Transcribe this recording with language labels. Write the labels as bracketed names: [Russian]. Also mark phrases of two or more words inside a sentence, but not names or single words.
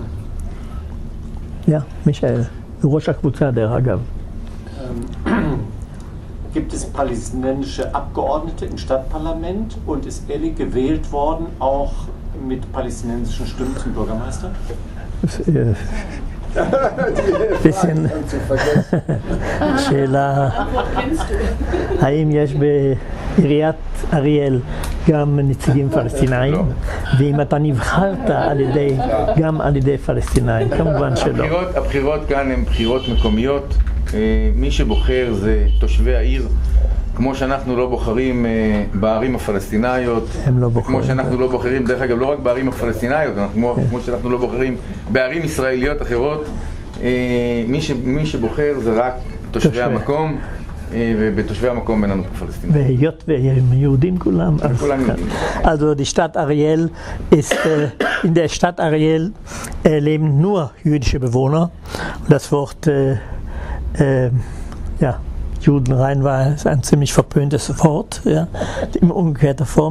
[German] Ja, Michael, [Hebrew] ראש הקבוצה [German] der Hagav. Gibt es palästinensische Abgeordnete im Stadtparlament und ist Eli gewählt worden, auch mit palästinensischen Stimmen zum Bürgermeister? [Hebrew] bisschen שאלה, האם יש בעיריית אריאל גם נציגים פלסטינאים, ואם אתה נבחרת גם על ידי פלסטינאים, כמובן שלא. הבחירות כאן הן בחירות מקומיות, מי שבוחר זה תושבי העיר, כמו שאנחנו לא בוחרים בערים הפלסטינאיות, כמו שאנחנו לא בוחרים, דרך אגב, לא רק בערים הפלסטינאיות, כמו שאנחנו לא בוחרים בערים ישראליות אחרות, מי שבוחר זה רק תושבי המקום, ובתושבי המקום אין לנו פלסטינים. והיות והם יהודים כולם. [German] Also die Stadt Ariel ist, in der Stadt Ariel leben nur jüdische Bewohner. Und das Wort, ja, Judenrein war ein ziemlich verpöntes Wort, ja, in umgekehrter Form.